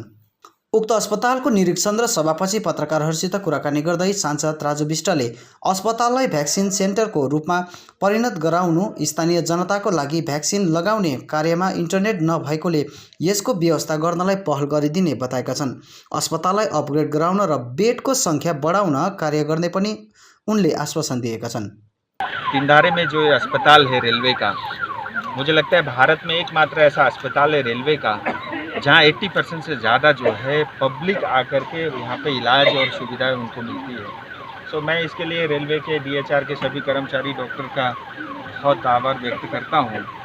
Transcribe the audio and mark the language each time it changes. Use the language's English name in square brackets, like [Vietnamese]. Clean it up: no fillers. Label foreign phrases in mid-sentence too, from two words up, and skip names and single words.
[Nepali] उक्त अस्पतालको निरीक्षण र सभापछि पत्रकारहरूसित कुराकानी गर्दै सांसद राजु विष्टले अस्पताललाई भ्याक्सिन सेन्टरको रूपमा परिणत गराउनु, स्थानीय जनताको लागि भ्याक्सिन लगाउने कार्यमा इन्टरनेट नभएकोले यसको व्यवस्था गर्नलाई पहल गरिदिने बताएका छन्। अस्पताललाई अपग्रेड गराउन र बेडको सङ्ख्या बढाउन कार्य गर्ने पनि उनले आश्वासन दिएका छन्। [Hindi] तीनधारे में जो अस्पताल है रेलवे का, मुझे लगता है भारत में एकमात्र ऐसा अस्पताल है रेलवे का जहां 80% से ज़्यादा जो है पब्लिक आकर के यहाँ पे इलाज और सुविधाएं उनको मिलती है। सो मैं इसके लिए रेलवे के डीएचआर के सभी कर्मचारी, डॉक्टर का बहुत आभार व्यक्त करता हूँ।